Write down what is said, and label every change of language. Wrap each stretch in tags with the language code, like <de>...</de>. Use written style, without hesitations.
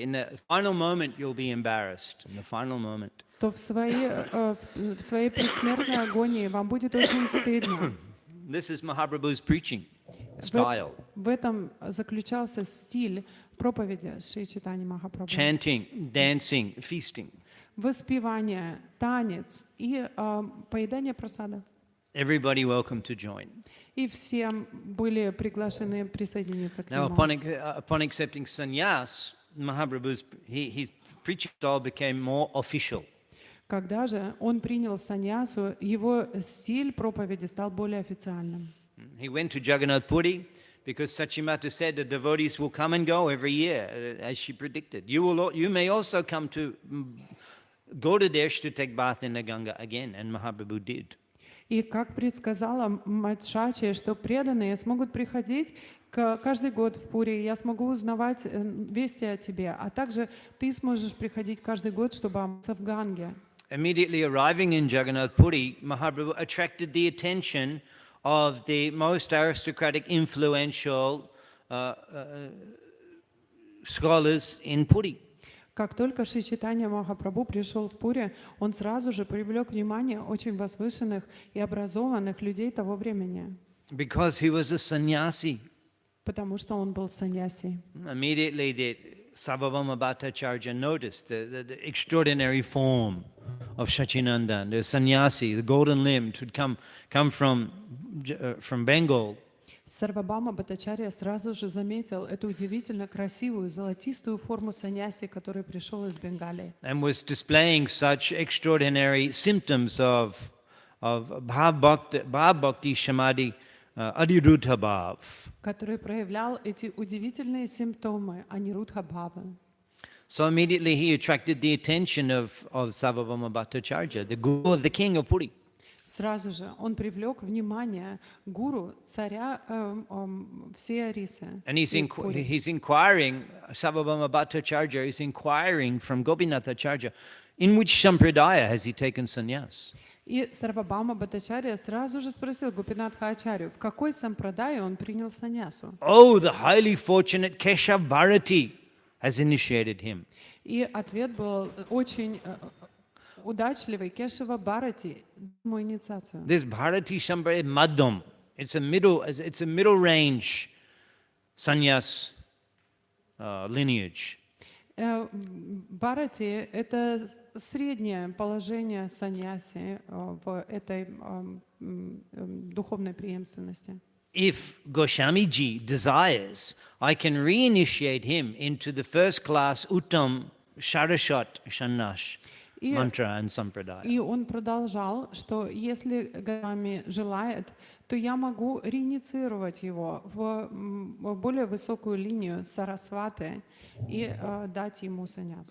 <en>In the final moment, you'll be embarrassed. In the final moment.</en> <ru>то в своей предсмертной агонии вам будет очень стыдно.</ru> <en>This is Mahaprabhu's preaching style.</en> <ru>В этом заключался стиль проповеди Шри Чайтаньи Махапрабху.</ru> <en>Chanting, dancing, feasting.</en> <ru>Воспевание, танец и поедание прасада.</ru> <en>Everybody welcome to join.</en> <ru>И все были приглашены присоединиться к</ru> <en>Now,</en> <ru>нему.</ru> <en>upon accepting sannyas, Mahaprabhu's his preaching style became more official.</en> <ru>Когда же он принял саньясу, его стиль проповеди стал более официальным.</ru> <en>He went to Jagannath Puri because Sachimata said the devotees will come and go every year, as she predicted. You may also come to Gaudadesh to take bath in the Ganga again, and Mahaprabhu did.</en> <ru>И как предсказала мать Шачи, что преданные смогут приходить каждый год в Пури, я смогу узнавать вести о тебе, а также ты сможешь приходить каждый год, чтобы омыться в Ганге.</ru> <en>Immediately arriving in Jagannath Puri, Mahaprabhu attracted the attention of the most aristocratic, influential scholars in Puri.</en> <ru>Как только Шри Чайтанья Махапрабху пришел в Пури, он сразу же привлек внимание очень возвышенных и образованных людей того времени.</ru> <en>Because he was a sannyasi.</en> <ru>Потому что он был саньяси.</ru> <en>Immediately the Sarvabhauma Bhattacharya noticed the extraordinary form of Shachinandan, the sannyasi, the golden limbed, who'd come from Bengal.</en> <ru>Сарвабхаума Бхаттачарья сразу же заметил эту удивительно красивую золотистую форму саньяси, который пришел из Бенгалии.</ru> <en>And was displaying such extraordinary symptoms of bhav bhakti samadhi adiruddha bhav.</en> <ru>Который проявлял эти удивительные симптомы анирудха-бхавы.</ru> <en>So immediately he attracted the attention of Sarvabhauma Bhattacharya, the guru of the king of Puri.</en> <ru>Сразу же он привлек внимание гуру, царя всей Арисы.</ru> <en>And he's inquiring, Sarvabhauma Bhattacharya is inquiring from Gopinathacharya, in which sampradaya has he taken sannyas?</en> <ru>И Сарвабхаума Бхаттачарья сразу же спросил Гопинатха Ачарью, в какой сампрадае он принял саньясу.</ru> <en>Oh, the highly fortunate Keshav Bharati has initiated him.</en> <ru>И ответ был очень удачливый. Кешава Бхарати дал ему инициацию.</ru> <en>This Bharati Sampradaya Madhyam, it's a middle range sannyas lineage.</en> <ru>Бхарати — это среднее положение саньяси в этой духовной преемственности.</ru> <en>If Goswami-ji desires, I can reinitiate him into the first class Uttam Sharashat Shannash mantra and sampradaya.</en> <ru>И он продолжал, что если Госвами желает, то я могу реинициировать его в более высокую линию Сарасваты и дать ему саньясу.</ru>